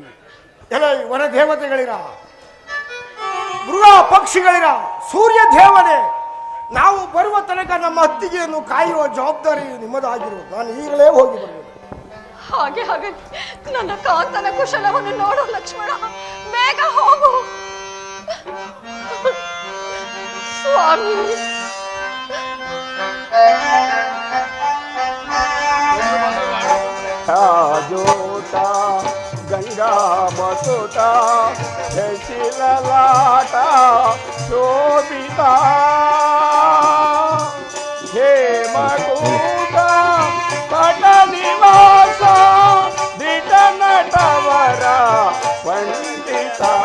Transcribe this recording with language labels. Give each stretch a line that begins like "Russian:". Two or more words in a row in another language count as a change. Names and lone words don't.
Kannada: ಎಲ್ಲ ವನ ದೇವತೆಗಳಿರ, ಮೃಗ ಪಕ್ಷಿಗಳಿರ, ಸೂರ್ಯ ದೇವನೇ, ನಾವು ಬರುವ ತನಕ ನಮ್ಮ ಅತ್ತಿಗೆಯನ್ನು ಕಾಯುವ ಜವಾಬ್ದಾರಿ ನಿಮ್ಮದಾಗಿರುವುದು. ನಾನು ಈಗಲೇ ಹೋಗಿ ಬರಬೇಕು. ಹಾಗೆ ಹಾಗೆ ನನ್ನ ಕಾಂತನ ಕುಶಲವನ್ನು ನೋಡು ಲಕ್ಷ್ಮಣ, ಬೇಗ ಹೋಗು. ಸ್ವಾಮಿ,
Sanskrit: ಜೋಟ ಗಂಗಾ ಮಸುಟ ಶಶಿಲಲಾಟ ಶೋಭಿತ ಹೇಮಕೂಟ ಪಟ ನಿವಾಸ ದಿಟ ನಟವರ ಪಂಡಿತ